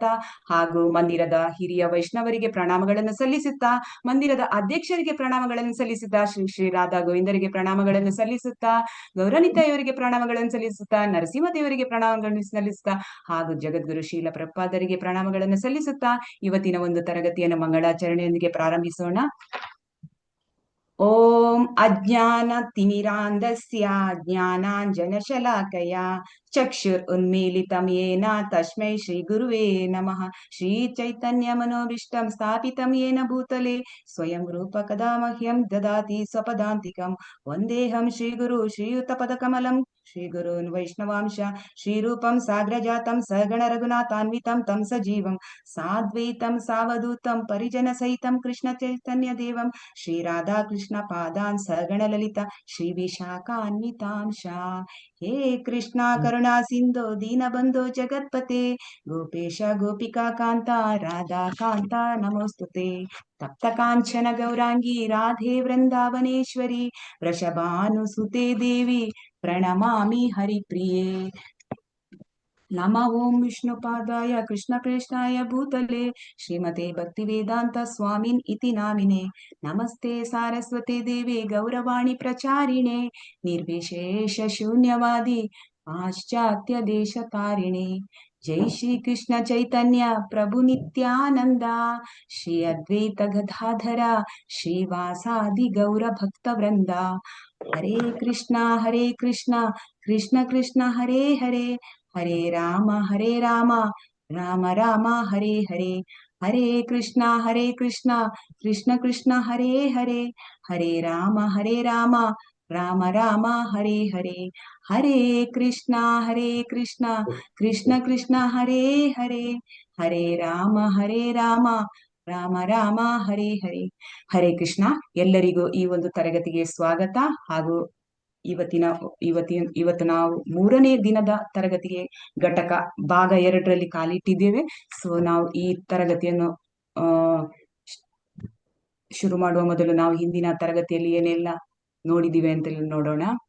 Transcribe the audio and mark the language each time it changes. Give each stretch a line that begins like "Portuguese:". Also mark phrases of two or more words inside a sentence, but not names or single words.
Kannada: ಹಾಗೂ ಮಂದಿರದ ಹಿರಿಯ ವೈಷ್ಣವರಿಗೆ ಪ್ರಣಾಮಗಳನ್ನು ಸಲ್ಲಿಸುತ್ತಾ, ಮಂದಿರದ ಅಧ್ಯಕ್ಷರಿಗೆ ಪ್ರಣಾಮಗಳನ್ನು ಸಲ್ಲಿಸುತ್ತಾ, ಶ್ರೀ ರಾಧಾ ಗೋವಿಂದರಿಗೆ ಪ್ರಣಾಮಗಳನ್ನು ಸಲ್ಲಿಸುತ್ತಾ, ಗೌರನಿತಾ ಇವರಿಗೆ ಪ್ರಣಾಮಗಳನ್ನು ಸಲ್ಲಿಸುತ್ತಾ, ನರಸಿಂಹದೇವರಿಗೆ ಪ್ರಣಾಮಗಳನ್ನು ಸಲ್ಲಿಸುತ್ತಾ, ಹಾಗೂ ಜಗದ್ಗುರು ಶೀಲ ಪ್ರಪಾದರಿಗೆ ಪ್ರಣಾಮಗಳನ್ನು ಸಲ್ಲಿಸುತ್ತಾ ಇವತ್ತಿನ ಒಂದು ತರಗತಿಯನ್ನು ಮಂಗಳಾಚರಣೆಯೊಂದಿಗೆ ಪ್ರಾರಂಭಿಸೋಣ.
Sanskrit: ಓಂ ಅಜ್ಞಾನ ತಿಮಿರಾಂಧಸ್ಯ ಜ್ಞಾನಾಂಜನಶಲಾಕಯ ಚಕ್ಷುರ್ ಉನ್ಮೀಲಿತಂ ಯೇನ ತಸ್ಮೈ ಶ್ರೀ ಗುರುವೇ ನಮಃ. ಶ್ರೀ ಚೈತನ್ಯ ಮನೋಭೀಷ್ಟಂ ಸ್ಥಾಪಿತಂ ಯೇನ ಭೂತಲೆ ಸ್ವಯಂ ರೂಪ ಕದಾ ಮಹ್ಯಂ ದದಾತಿ ಸ್ವಪದಾಂತಿಕಂ. ವಂದೇಹಂ ಶ್ರೀ ಗುರು ಶ್ರೀಯುತ ಪದಕಮಲಂ ಶ್ರೀ ಗುರುನ್ ವೈಷ್ಣವಾಂಶ ಶ್ರೀರೂಪಂ ಸಾಗ್ರಜಾತಂ ಸಗಣ ರಘುನಾಥಾನ್ವಿತಂ ತಂ ಸಜೀವಂ ಸಾದ್ವೈತಂ ಸಾವಧೂತಂ ಪರಿಜನ ಸಹಿತಂ ಕೃಷ್ಣ ಚೈತನ್ಯ ದೇವಂ ಶ್ರೀ ರಾಧಾ ಕೃಷ್ಣ ಪಾದಾನ್ ಸಗಣ ಲಲಿತ ಶ್ರೀ ವಿಶಾಖಾನ್ವಿತಾಂಶ. ಹೇ ಕೃಷ್ಣ ಕರುಣಾ ಸಿಂಧು ದೀನಬಂಧು ಜಗತ್ಪತೆ ಗೋಪೇಶ ಗೋಪಿಕಾ ಕಾಂತ ರಾಧಾ ಕಾಂತ ನಮೋಸ್ತುತೆ. ತಪ್ತ ಕಾಂಚನ ಗೌರಾಂಗಿ ರಾಧೆ ವೃಂದಾವನೇಶ್ವರಿ ವೃಷಭಾನುಸುತೆ ದೇವಿ ಪ್ರಣಮಾಮಿ ಹರಿಪ್ರಿಯೆ. ನಮ ಓಂ ವಿಷ್ಣುಪಾದಾಯ ಕೃಷ್ಣಪ್ರೇಷ್ಠಾಯ ಭೂತಲೆ ಶ್ರೀಮತೆ ಭಕ್ತಿವೇದಾಂತ ಸ್ವಾಮಿನ್ ಇತಿ ನಾಮಿನೆ. ನಮಸ್ತೆ ಸಾರಸ್ವತಿ ದೇವಿ ಗೌರವಾಣಿ ಪ್ರಚಾರಿಣೆ ನಿರ್ವಿಶೇಷ ಶೂನ್ಯವಾದಿ ಪಾಶ್ಚಾತ್ಯ ದೇಶ ತಾರಿಣೆ. ಜೈ ಶ್ರೀ ಕೃಷ್ಣ ಚೈತನ್ಯ ಪ್ರಭು ನಿತ್ಯಾನಂದ ಶ್ರೀ ಅದ್ವೈತ ಗದಾಧರ ಶ್ರೀವಾಸಾದಿ ಗೌರ ಭಕ್ತ ವೃಂದ. ಹರೇ ಕೃಷ್ಣ ಕೃಷ್ಣ ಕೃಷ್ಣ ಹರೇ ಹರೇ, ಹರೇ ರಾಮ ರಾಮ ರಾಮ ಹರೇ ಹರೇ. ಹರೇ ಕೃಷ್ಣ ಕೃಷ್ಣ ಕೃಷ್ಣ ಹರೇ ಹರೇ, ಹರೇ ರಾಮ ರಾಮ ರಾಮ ಹರೇ ಹರೇ. ಹರೇ ಕೃಷ್ಣ ಕೃಷ್ಣ ಕೃಷ್ಣ ಹರೇ ಹರೇ, ಹರೇ ರಾಮ ರಾಮ ರಾಮ ಹರೇ ಹರೇ. ಹರೇ ಕೃಷ್ಣ.
Kannada: ಎಲ್ಲರಿಗೂ ಈ ಒಂದು ತರಗತಿಗೆ ಸ್ವಾಗತ. ಹಾಗೂ ಇವತ್ತು ನಾವು 3ನೇ ದಿನದ ತರಗತಿಗೆ ಘಟಕ ಭಾಗ 2ರಲ್ಲಿ ಕಾಲಿಟ್ಟಿದ್ದೇವೆ. ಸೊ ನಾವು ಈ ತರಗತಿಯನ್ನು ಶುರು ಮಾಡುವ ಮೊದಲು ನಾವು ಹಿಂದಿನ ತರಗತಿಯಲ್ಲಿ ಏನೆಲ್ಲ ನೋಡಿದಿವೆ ಅಂತ ನೋಡೋಣ.